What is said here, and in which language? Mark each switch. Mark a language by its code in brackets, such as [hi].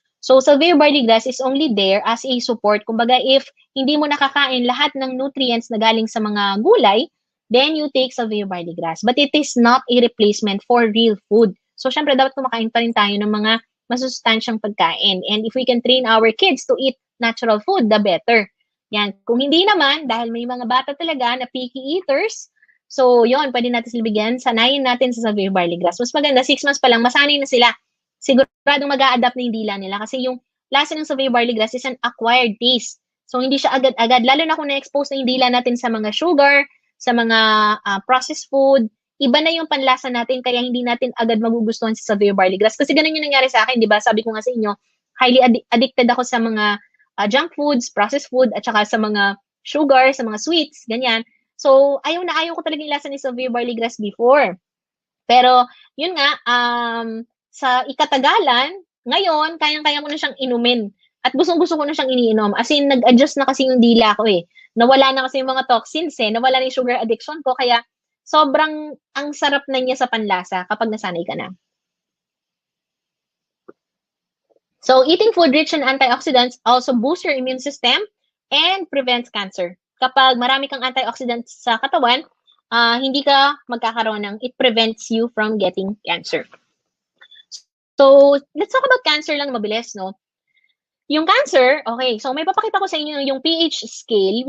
[en] So, salvia barley grass is only there as a support. Kumbaga, if [tl] hindi mo nakakain lahat ng nutrients na galing sa mga gulay, [en] then you take salvia barley grass. But it is not a replacement for real food. [tl] So, syempre, dapat kumakain pa rin tayo ng mga masustansyang pagkain. [en] And if we can train our kids to eat natural food, the better. [tl] Yan. Kung hindi naman, dahil may mga bata talaga na picky eaters, so, yon, pwede natin sila bigyan. Sanayin natin sa salvia barley grass. Mas maganda, 6 months pa lang, masanay na sila. Siguradong mag-a-adapt na yung dila nila. Kasi yung lasa ng salvia barley grass [en] is an acquired taste. [tl] So, hindi siya agad-agad. Lalo na kung na-expose na yung dila natin sa mga sugar, sa mga processed food, iba na yung panlasa natin, kaya hindi natin agad magugustuhan sa salvia barley grass. Kasi ganun yung nangyari sa akin, di ba? Sabi ko nga sa inyo, highly addicted ako sa mga junk foods, processed food, at saka sa mga sugar, sa mga sweets, ganyan. So, ayaw ko talaga yung lasa ni salvia barley grass before. Pero, yun nga, sa ikatagalan, ngayon, kayang-kaya ko na siyang inumin. At gustong-gusto ko na siyang iniinom. As in, nag-adjust na kasi yung dila ko eh. Nawala na kasi yung mga toxins eh. Nawala na yung sugar addiction ko. Kaya, sobrang ang sarap na niya sa panlasa kapag nasanay ka na. [en] So, eating food rich in antioxidants also boosts your immune system and prevents cancer. [tl] Kapag marami kang antioxidants sa katawan, hindi ka magkakaroon ng, [en] it prevents you from getting cancer. [tl] So, [en] let's talk about cancer [tl] lang mabilis, no? Yung cancer, okay, so may papakita ko sa inyo yung pH scale.